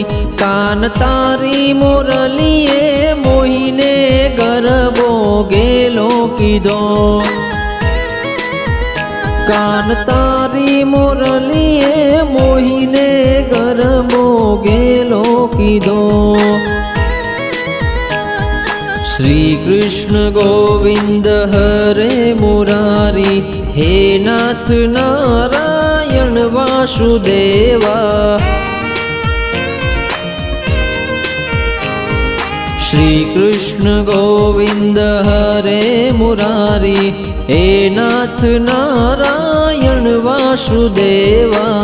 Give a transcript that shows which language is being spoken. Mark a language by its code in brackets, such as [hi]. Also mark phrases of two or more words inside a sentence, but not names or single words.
[gu] કાન તારી મોરલીએ મોહીને ગરબો ગેલો કીધો। કાન તારી મુરલીએ મોહીને ગરમો ગેલો કીધો। [sa] श्री कृष्ण गोविंद हरे मुरारी, हे नाथ नारायण वासुदेवा। श्री कृष्ण गोविंद हरे मुरारी, हे नाथ नारायण वासुदेवा।